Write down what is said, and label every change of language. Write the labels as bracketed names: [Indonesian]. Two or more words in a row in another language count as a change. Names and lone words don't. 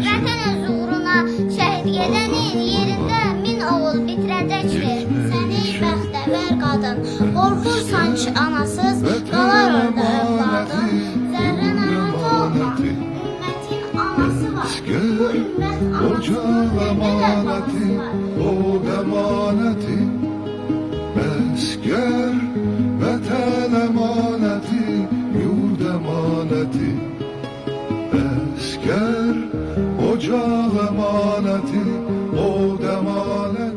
[Azerbaijani] Vətənin uğruna şəhid gedənin yerində min oğul bitirəcəkdir. Səni bəxtəvər qadın, qorxursan ki anasız qalar orada övladın. Zərrən əmət olma, ümmətin anası var. Bu ümmət anası [Turkish] emaneti, o emaneti, esker vatan emaneti, yurt emaneti, esker ocak emaneti, o emaneti.